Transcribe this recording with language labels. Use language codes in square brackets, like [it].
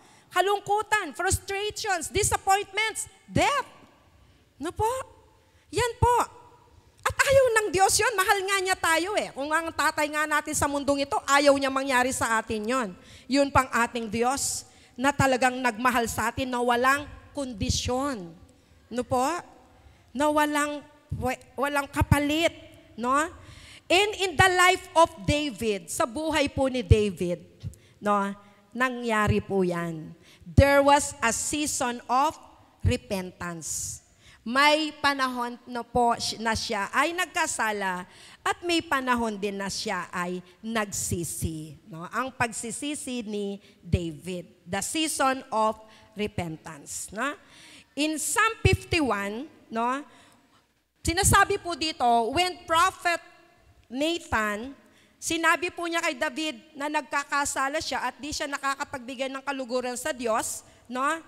[en] Kalungkutan, frustrations, disappointments, death. [tl] No po? Yan po. At ayaw ng Diyos yon, mahal nga niya tayo eh. Kung ang tatay nga natin sa mundong ito, ayaw niya mangyari sa atin yon. Yun pang ating Diyos na talagang nagmahal sa atin na walang kondisyon. No po? Na walang kapalit. No? [en] And in the life of David, [tl] sa buhay po ni David, no, nangyari po yan. [en] There was a season of repentance. [tl] May panahon na po na siya ay nagkasala at may panahon din na siya ay nagsisi. No? Ang pagsisisi ni David, [en] the season of repentance. [tl] No? [en] In Psalm 51, [tl] no, sinasabi po dito, [en] when Prophet Nathan, [tl] sinabi po niya kay David na nagkakasala siya at di siya nakakapagbigay ng kaluguran sa Diyos, no?